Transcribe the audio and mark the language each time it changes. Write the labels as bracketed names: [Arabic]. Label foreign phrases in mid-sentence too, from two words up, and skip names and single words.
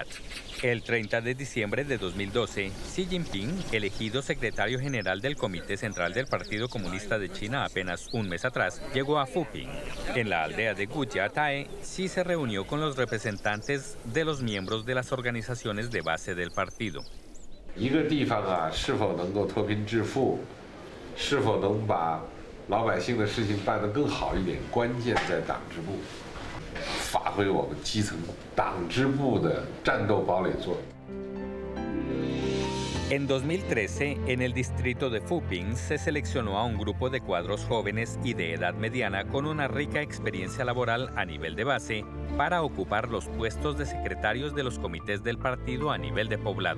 [Spanish] El 30 de diciembre de 2012, Xi Jinping, elegido secretario general del Comité Central del Partido Comunista de China apenas un mes atrás, llegó a Fuping. En la aldea de Gujiatae, Xi se reunió con los representantes de los miembros de las organizaciones de base del partido. [Chinese] 一个地方啊，是否能够脱贫致富，是否能把 老百姓的事情办得更好一点，关键在党支部，发挥我们基层党支部的战斗堡垒作用。 [Spanish] En 2013, en el distrito de Fuping, se seleccionó a un grupo de cuadros jóvenes y de edad mediana con una rica experiencia laboral a nivel de base para ocupar los puestos de secretarios de los comités del partido a nivel de poblado.